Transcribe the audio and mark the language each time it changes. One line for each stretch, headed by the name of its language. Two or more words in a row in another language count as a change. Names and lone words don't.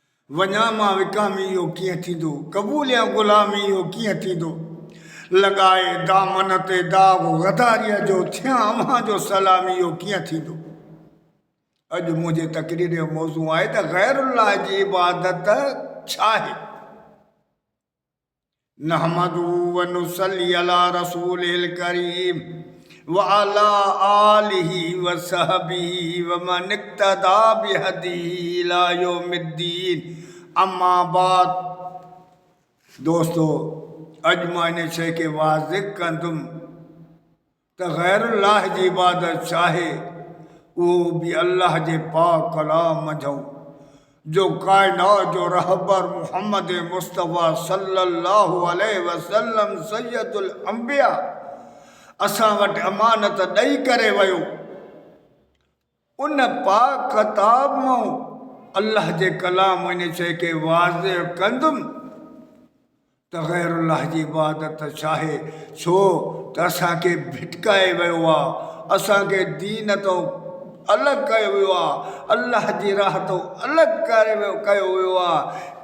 Sindhi: वञा मां विकामी इहो कीअं थींदो, क़बूलिया ग़ुलामी इहो कीअं थींदो, लगाए दामन ते दाग गदारीअ जो थियां अव्हां जो सलामी इहो कीअं थींदो। अॼु मुंहिंजे तकरीर जो मौज़ू आहे त ग़ैरुल्लाह जी इबादत छा आहे।
Arabic: نحمده ونصلي على رسوله الكريم وعلى آله وصحبه ومن اقتدى بهديه إلى يوم الدين. أما بعد,
Sindhi: दोस्तों, अॼु मां इन शइ खे वाज़िह कंदुमि त ग़ैरुल्लाह जी इबादत छा आहे। उहो बि अल्लाह जे पाक कलाम मंझूं जो कायनात जो रहबर मुहम्मद मुस्तफ़ा
Arabic: صلى الله عليه وسلم سيد الأنبياء
Sindhi: असां वटि अमानत ॾेई करे वियो। उन पाक किताब मां अल्लाह जे कलाम इन शइ खे वाज़िह कंदुमि त ग़ैरुल्लाह जी इबादत छा आहे। छो त असांखे भिटकाए वियो आहे, असांखे दीन तो अलॻि कयो वियो आहे, अल्लाह जी राह तो अलॻि कयो वियो आहे।